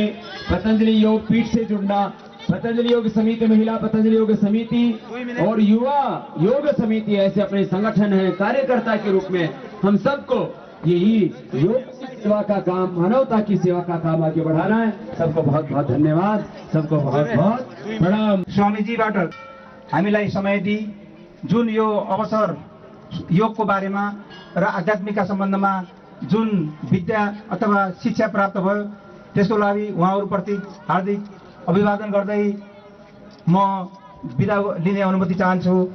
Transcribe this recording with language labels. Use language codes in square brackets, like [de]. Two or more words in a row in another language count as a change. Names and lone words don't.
[hi] पतंजलि योग पीठ से जुड़ना, पतंजलि योग समिति, महिला पतंजलि योग समिति और युवा योग समिति, ऐसे अपने संगठन है, कार्यकर्ता के रूप में हम सबको यही योग सेवा का काम, मानवता की सेवा का काम आगे बढ़ाना है। सबको बहुत बहुत धन्यवाद, सबको बहुत बहुत प्रणाम। [ne] स्वामीजीबाट हामीलाई समय दिई जुन यो अवसर योगको बारेमा र आध्यात्मिकका सम्बन्धमा जुन विद्या अथवा शिक्षा प्राप्त भयो, त्यसको लागि उहाँहरूप्रति हार्दिक अभिवादन गर्दै म बिदा लिने अनुमति चाहन्छु।